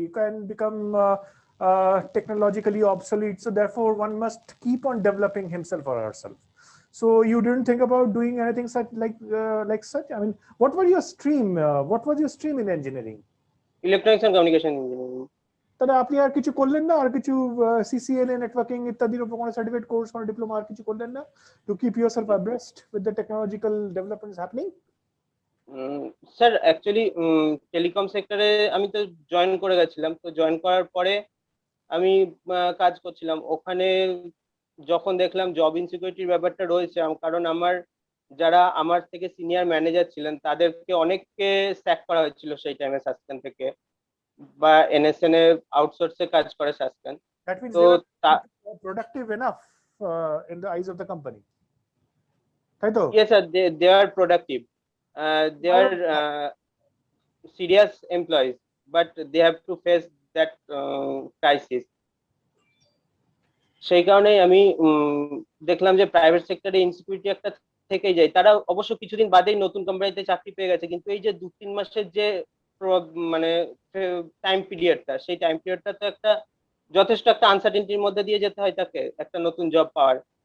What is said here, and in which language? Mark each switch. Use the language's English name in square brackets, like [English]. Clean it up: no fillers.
[English] You can become technologically obsolete, so therefore one must keep on developing himself or herself. So you didn't think about doing anything such like such? I mean, what was your stream? What was your stream in engineering? Electronics and communication engineering. [Bangla] তাহলে আপনি আর কিছু করলেন না? আর কিছু সিসিএলএ networking ইত্যাদির উপর কোনো certificate course কোনো ডিপ্লোমা আর কিছু করলেন না [English] To keep yourself abreast with the technological developments happening? [Bangla] Sir actually telecom সেক্টরে আমি তো জয়েন করে গেছিলাম, তো জয়েন করার পরে আমি কাজ করছিলাম ওখানে। যখন দেখলাম জব ইনসিকিউরিটির ব্যাপারটা রয়েছে, কারণ যারা আমার থেকে সিনিয়র ম্যানেজার ছিলেন তাদেরকে অনেককে স্যাক করা হয়েছিল সেই টাইমে সাসপেন্ড থেকে, বা এনএসএন এ আউটসোর্সে কাজ করে সাসপেন্ড। [English] That means [Bangla] তো [English] they are productive enough in the eyes of the company. [Bangla] তাই তো? [English] yes sir, they are productive, they are serious employees, but they have to face that crisis. [Bangla] সেই কারণেই আমি দেখলাম যে প্রাইভেট সেক্টরে ইনসিকিউরিটি একটা থেকেই যায়। তারা অবশ্য কিছুদিন বাদেই নতুন কোম্পানিতে চাকরি পেয়ে গেছে, কিন্তু এই যে 2-3 মাসের যে মানে টাইম পিরিয়ডটা, সেই টাইম পিরিয়ডটা তো একটা যথেষ্ট একটা আনসার্টেনিটির মধ্যে দিয়ে যেতে হয় তাকে একটা নতুন জব পাওয়ার।